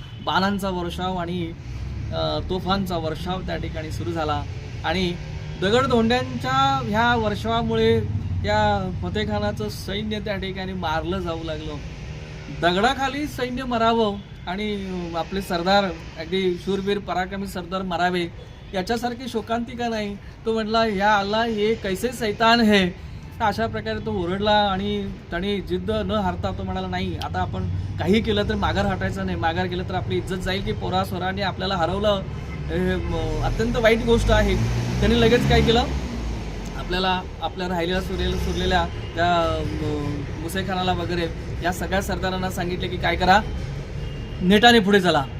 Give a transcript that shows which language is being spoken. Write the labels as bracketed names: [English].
[Marathi] बाणांचा वर्षाव आणि तोफांचा वर्षाव त्या ठिकाणी सुरू झाला आणि दगडधोंड्यांच्या ह्या वर्षावामुळे या फतेखानाचं सैन्य त्या ठिकाणी मारलं जाऊ लागलं. दगडाखाली सैन्य मरावं आणि आपले सरदार अगदी शूरवीर पराक्रमी सरदार मरावे याच्यासारखी शोकांतिका नाही. [Hindi] तो म्हटला या अल्लाह हे कैसे सैतान है. [Marathi] अशा प्रकारे तो ओरडला आणि त्याने जिद्द न हारता तो म्हणाला नाही आता आपण काही केलं तर माघार हटायचं नाही, माघार केलं तर आपली इज्जत जाईल की पोरास्वरांनी आपल्याला हरवलं, अत्यंत वाईट गोष्ट आहे. त्यांनी लगेच काय केलं, आपल्या राहिलेल्या सुरलेल्या त्या मुसेखानाला वगैरे या सगळ्या सरदारांना सांगितले की काय करा, नेटाने पुढे चला.